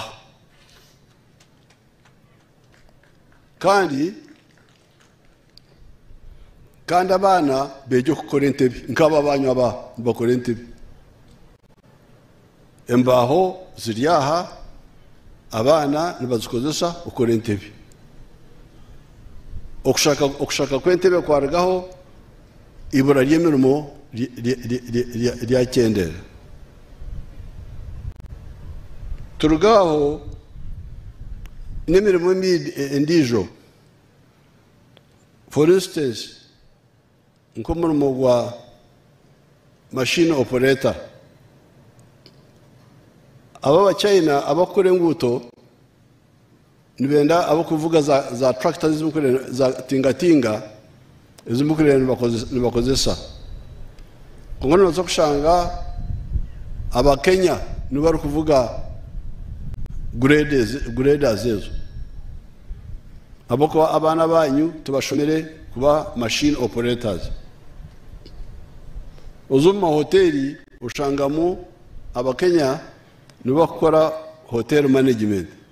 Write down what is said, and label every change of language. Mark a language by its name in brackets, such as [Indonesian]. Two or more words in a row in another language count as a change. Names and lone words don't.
[Nyankole] kandi abana bejo kukora entebe nkaba banyu bakora entebe embaho ziryaha abana nibazikozesa ukora entebe okushaka kwentebe kwaragaho ibura ry'emirimo ryakendera turugaho n'imirimo endijo. [English] For instance, [Nyankole] nkomurimo gwa [English] machine operator. [Nyankole] Aba China abakore nguto nibenda abo kuvuga za tractors za tingatinga izimukire nibakozesa. Ngono zo kushanga aba Kenya nibari kuvuga graders ezo. Abako abana banyu tubashomere kuba [English] machine operators. [Nyankole] Uzuma hoteli ushangamo aba Kenya nibakora [English] hotel management.